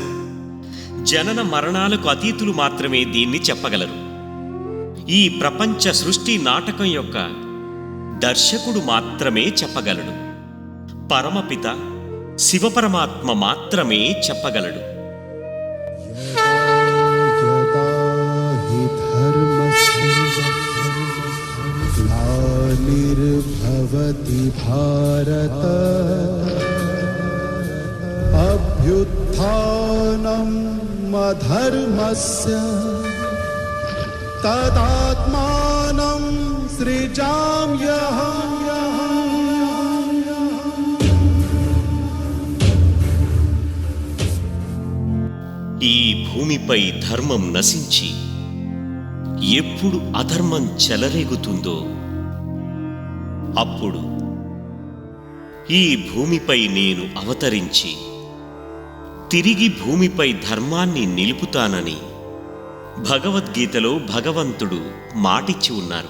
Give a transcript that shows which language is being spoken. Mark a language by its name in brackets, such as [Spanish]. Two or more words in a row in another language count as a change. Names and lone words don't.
[Telugu] జనన మరణాలకు అతీతులు మాత్రమే దీన్ని చెప్పగలరు. ఈ ప్రపంచ సృష్టి నాటకం యొక్క దర్శకుడు మాత్రమే చెప్పగలడు. పరమపిత శివపరమాత్మ మాత్రమే చెప్పగలడు. [Sanskrit] ग्लानिर्भवति भारत अभ्युत्थानम् अधर्मस्य तदात्मानं सृजाम्यहम्। [Telugu] ఈ భూమిపై ధర్మం నశించి ఎప్పుడు అధర్మం చెలరేగుతుందో అప్పుడు ఈ భూమిపై నేను అవతరించి తిరిగి భూమిపై ధర్మాన్ని నిలుపుతానని భగవద్గీతలో భగవంతుడు మాటిచ్చి ఉన్నారు.